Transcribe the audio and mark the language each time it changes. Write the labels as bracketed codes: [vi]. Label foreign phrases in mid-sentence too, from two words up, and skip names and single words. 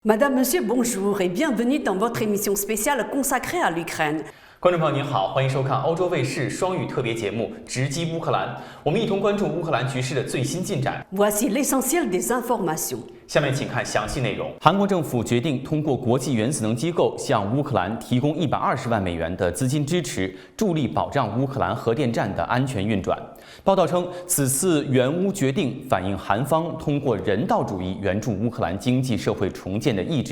[fr] Madame, Monsieur, bonjour et bienvenue dans votre émission spéciale consacrée à l'Ukraine. [zh] 观众朋友您好，欢迎收看欧洲卫视双语特别节目《直击乌克兰》，我们一同关注乌克兰局势的最新进展。 [fr] Voici l'essentiel des informations. [zh] 下面请看详细内容。韩国政府决定通过国际原子能机构向乌克兰提供120万美元的资金支持，助力保障乌克兰核电站的安全运转。报道称，此次援乌决定反映韩方通过人道主义援助乌克兰经济社会重建的意志。